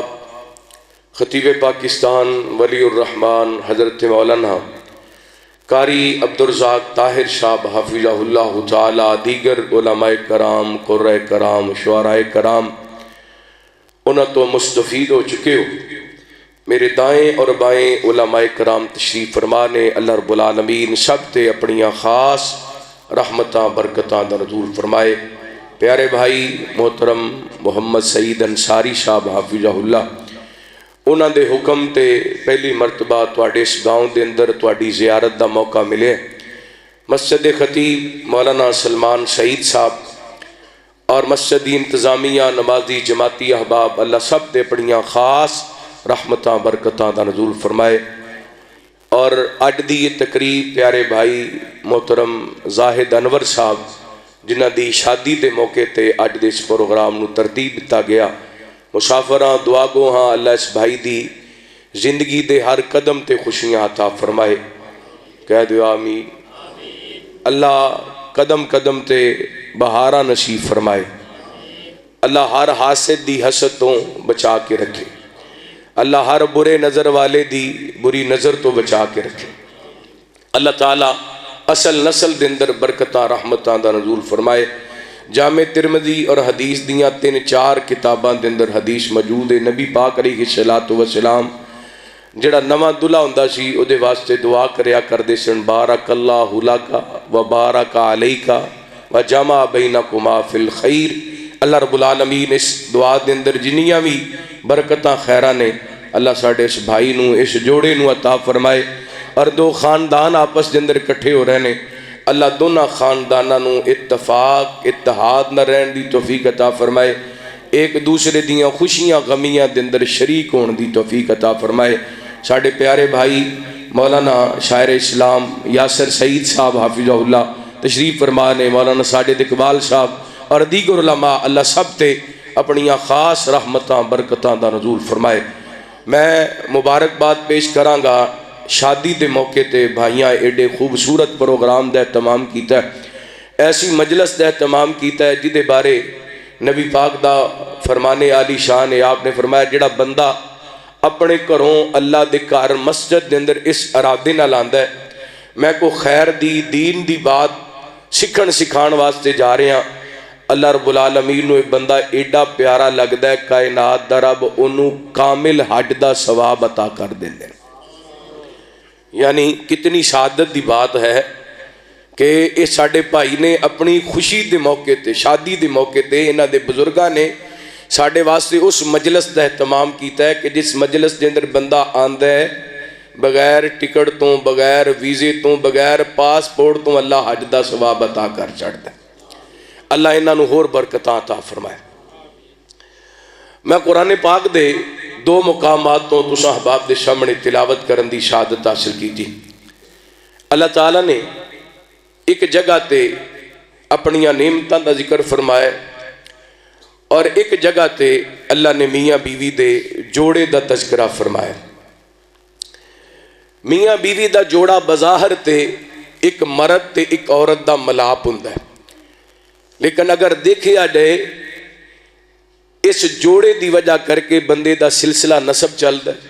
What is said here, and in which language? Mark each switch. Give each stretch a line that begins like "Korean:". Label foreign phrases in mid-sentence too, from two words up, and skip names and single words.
Punjabi: خطیب پاکستان ولی الرحمن حضرت مولانا قاری عبدالرزاق طاہر صاحب
Arabic: حفظہ اللہ تعالی،
Punjabi: دیگر علماء کرام، قرۂ کرام، شعراء کرام انہاں تو مستفید ہو چکے ہو، میرے دائیں اور بائیں علماء کرام تشریف فرمانے، اللہ رب العالمین سب تے اپنیاں خاص رحمتاں برکتاں دا نزول فرمائے۔ پیارے بھائی محترم محمد سعید انصاری صاحب
Arabic: حفظہ اللہ
Punjabi: انہاں دے حکم تے پہلی مرتبہ تواڈے اس گاؤں دے اندر تواڈی زیارت دا موقع ملے، مسجد خطیب مولانا سلمان سعید صاحب اور مسجد انتظامیہ نمازی جماعتی احباب اللہ سب دے پڑیاں خاص رحمتاں برکتاں دا نزول فرمائے۔ اور اج دی یہ تقریب پیارے بھائی محترم زاہد انور صاحب جنہ دی شادی دے موقع تے اج دے اس پروگرام نو ترتیب دتا گیا، مسافراں دعا گو ہاں اللہ اس بھائی دی زندگی دے ہر قدم تے خوشیاں عطا فرمائے، کہہ دو آمین۔ اللہ قدم قدم تے بہارا نصیب فرمائے، اللہ ہر حاسد دی حسد تو بچا کے رکھے، اللہ ہر برے نظر والے دی بری نظر تو بچا کے رکھے، اللہ تعالیٰ اصل نسل دے اندر برکتاں رحمتاں دا نزول فرمائے۔ جامع ترمذی اور حدیث دیاں 3-4 کتاباں دے اندر حدیث موجود ہے، نبی پاک
Arabic: علیہ الصلوۃ والسلام
Punjabi: جڑا نواں دلہا ہوندا سی او دے واسطے دعا کریا کردے سن
Arabic: بارک اللہ لکا و بارک علیکا و جمع بینکما فی الخیر۔
Punjabi: اللہ رب العالمین اس دعا دے اندر جنیاں بھی برکتاں خیراں نے اللہ ساڈے اس بھائی نو اس جوڑے نو عطا فرمائے، اور دو خاندان آپس دے اندر اکٹھے ہو رہے نے، اللہ دونوں خانداناں نو اتفاق اتحاد نہ رہن دی توفیق عطا فرمائے، ایک دوسرے دیاں خوشیاں غمیاں دے اندر شریک ہون دی توفیق عطا فرمائے۔ ساڈے پیارے بھائی مولانا شاعر اسلام یاسر سعید صاحب
Arabic: حافظہ اللہ
Punjabi: تشریف فرما نے، مولانا ساجد اقبال صاحب اور دیگر علماء اللہ سب تے اپنیاں خاص رحمتاں برکتاں دا نزول فرمائے۔ میں مبارکباد پیش کراں گا شادی دے موقع تے بھائیاں ایڈے خوبصورت پروگرام دا اہتمام کیتا ہے، ایسی مجلس دا اہتمام کیتا ہے جدے بارے نبی پاک دا فرمانے عالی شان ہے، آپ نے فرمایا جڑا بندہ اپنے گھروں اللہ دے گھر مسجد دے اندر اس ارادے نال آندا ہے میں کو خیر دی دین دی بات سکھن سکھان واسطے جا رہے ہیں، اللہ رب العالمین نو ایک بندہ ایڈا پیارا لگدا ہے کائنات دا رب انہوں کامل حج دا ثواب عطا کر دیندے۔ یعنی کتنی سعادت دی بات ہے کہ اس ساڈے بھائی نے اپنی خوشی دے موقع تے شادی دے موقع تے انہاں دے بزرگاں نے ساڈے واسطے اس مجلس دا اہتمام کیتا ہے کہ جس مجلس دے اندر بندہ آندا ہے بغیر ٹکٹ تو بغیر ویزے تو بغیر پاسپورٹ تو اللہ حج دا ثواب عطا کر چڑھتا ہے۔ اللہ انہاں نو ہور برکتاں عطا فرمائے۔ میں قرآن پاک دے دو مقامات تو تساں احباب دے سامنے تلاوت کرن دی شہادت
Urdu: حاصل کی تھی۔
Punjabi: اللہ تعالیٰ نے ایک جگہ تے اپنیاں نعمتاں دا ذکر فرمایا اور ایک جگہ تے اللہ نے میاں بیوی دے جوڑے دا تذکرہ فرمایا۔ میاں بیوی دا جوڑا بظاہر تے ایک مرد تے ایک عورت دا ملاپ ہوندا ہے، لیکن اگر دیکھیا جائے اس جوڑے دی وجہ کر کے بندے دا سلسلہ نسب چلدا